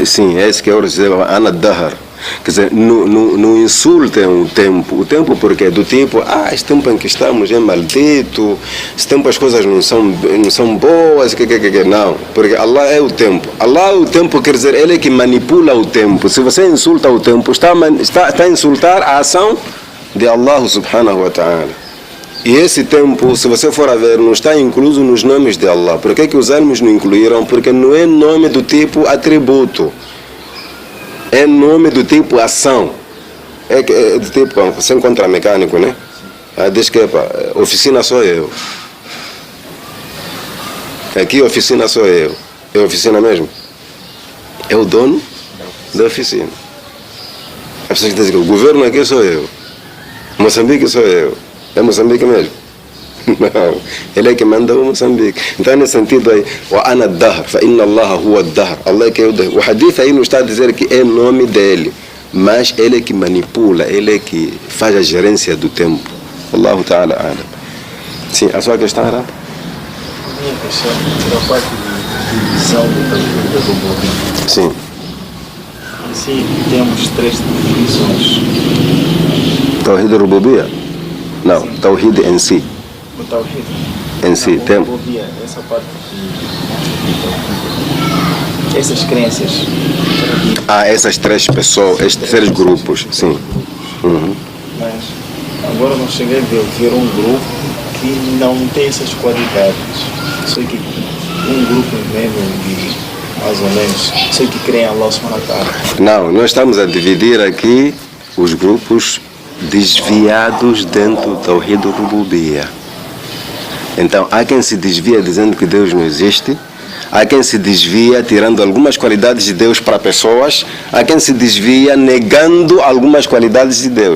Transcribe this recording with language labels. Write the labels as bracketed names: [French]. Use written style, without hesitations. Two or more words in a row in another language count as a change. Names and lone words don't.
[Portuguese] Sim, é esse que eu dizer, [Arabic] أنا الدهر. [Portuguese] Quer dizer, não insultem o tempo porque do tipo, esse tempo em que estamos é maldito, esse tempo as coisas não são boas, não, porque Allah é o tempo. Allah é o tempo, quer dizer, Ele é que manipula o tempo. Se você insulta o tempo, está a insultar a ação de Allah [Arabic] سبحانه وتعالى. [Portuguese] E esse tempo, se você for a ver, não está incluso nos nomes de Allah. Por que os árabes não incluíram? Porque não é nome do tipo atributo. É nome do tipo ação. É do tipo, você encontra mecânico, né? Diz que oficina sou eu. Aqui oficina sou eu. É oficina mesmo? É o dono da oficina. As pessoas dizem que o governo aqui sou eu. Moçambique sou eu. É Moçambique mesmo? Não, ele é que manda o Moçambique. Então, nesse sentido aí, [Arabic] وأنا الدهر فإن الله هو الدهر. [Portuguese] Allah é que é o dahr. O hadith aí não está a dizer que é nome dele, mas ele é que manipula, ele é que faz a gerência do tempo. [Arabic] الله تعالى أعلم. [Portuguese] Sim, a sua questão era? A minha questão era a parte de divisão do Rububiyya. Sim. Sim, temos 3 divisões. [Arabic] توحيد الربوبية? [Portuguese] Não, Tawhid em si. O Tawhid. Em si, tem. Essa parte de essas crenças. Essas 3 pessoas, estes 3 grupos, sim. Mas agora não cheguei a ver um grupo que não tem essas qualidades. Só que um grupo mesmo de, mais ou menos, sei que creem em Allah [Arabic] سبحانه وتعالى. [Portuguese] Não, nós estamos a dividir aqui os grupos desviados dentro do [Arabic] توحيد الربوبية. [Portuguese] Então, há quem se desvia dizendo que Deus não existe, há quem se desvia tirando algumas qualidades de Deus para pessoas, há quem se desvia negando algumas qualidades de Deus.